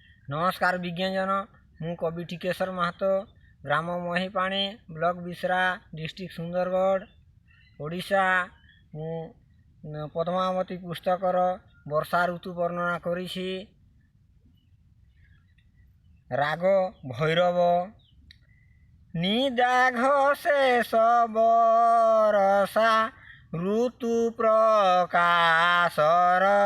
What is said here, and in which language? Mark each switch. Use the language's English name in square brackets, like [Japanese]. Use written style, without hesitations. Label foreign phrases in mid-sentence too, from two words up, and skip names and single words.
[Odia] ନମସ୍କାର ବିଜ୍ଞାନଜନ ମୁଁ କବି ଟିକେଶ୍ୱର ମହତୋ ଗ୍ରାମ ମହିପାଣି ବ୍ଲକ ବିସରା ଡିଷ୍ଟ୍ରିକ୍ଟ ସୁନ୍ଦରଗଡ଼ ଓଡ଼ିଶା ମୁଁ ପଦ୍ମାବତୀ ପୁସ୍ତକର ବର୍ଷା ଋତୁ ବର୍ଣ୍ଣନା କରିଛି। ରାଗ ଭୈରବ ନିଦାଘ ଶେଷ ବରଷା ଋତୁ ପ୍ରକାଶର